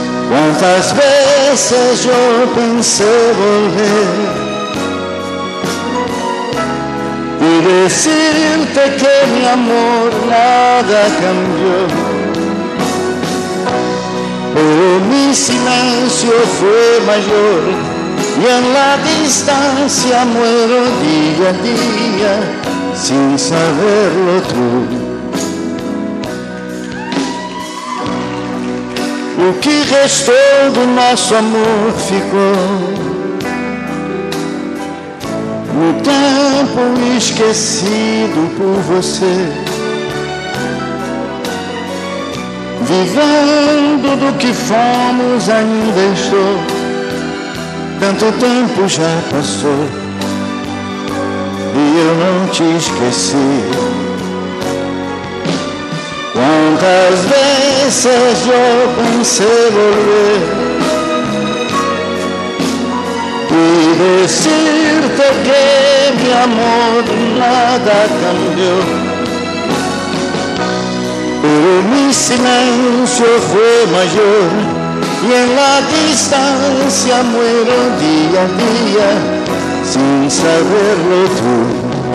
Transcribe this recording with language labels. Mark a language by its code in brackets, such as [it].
[es] Cuántas veces yo pensé volver y decirte que mi amor nada cambió, pero mi silencio fue mayor y en la distancia muero día a día sin saberlo tú. [pt] O que restou do nosso amor ficou no tempo esquecido por você, vivendo do que fomos ainda estou. Tanto tempo já passou e eu não te esqueci. Quantas vezes eu pensei volver e dizer-te que meu amor nada cambiou, [es] pero mi silencio fue mayor y en la distancia muero día a día sin saberlo tú.